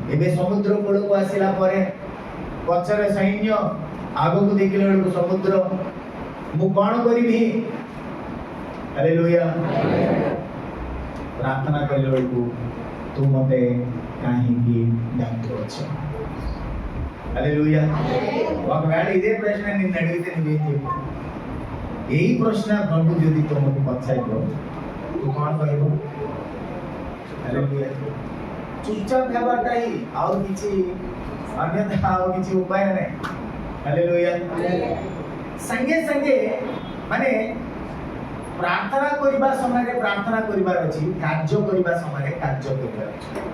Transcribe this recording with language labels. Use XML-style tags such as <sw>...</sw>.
<or>ଏବେ ସମୁଦ୍ର କୂଳକୁ ଆସିଲା ପରେ ପଛରେ ସୈନ୍ୟ, ଆଗକୁ ଦେଖିଲା ବେଳକୁ ସମୁଦ୍ର। ମୁଁ କଣ କରିବି? ହାଲେଲୁୟା। ପ୍ରାର୍ଥନା କଲା ବେଳକୁ ତୁ ମତେ କାହିଁକି ଡାକୁଅଛ? హల్లెలూయా.</or> <te>ఒకవేళ ఇదే ప్రశ్న నిన్ను అడిగితే నువ్వేం చెప్పు? ఈ ప్రశ్న ప్రభు</te> <or>ଯଦି ତୁମକୁ ପଚାରିବ ତୁ କଣ କହିବ? ହାଲେଲୁୟା। ଚୁପଚାପ ହେବାଟା ହିଁ, ଆଉ କିଛି ଅନ୍ୟଥା ଆଉ କିଛି ଉପାୟ ନାହିଁ। ହାଲେଲୁୟା। ସାଙ୍ଗେ ସାଙ୍ଗେ ମାନେ ପ୍ରାର୍ଥନା କରିବା ସମୟରେ ପ୍ରାର୍ଥନା କରିବାର ଅଛି, କାର୍ଯ୍ୟ କରିବା ସମୟରେ କାର୍ଯ୍ୟ କରିବାର ଅଛି।</or>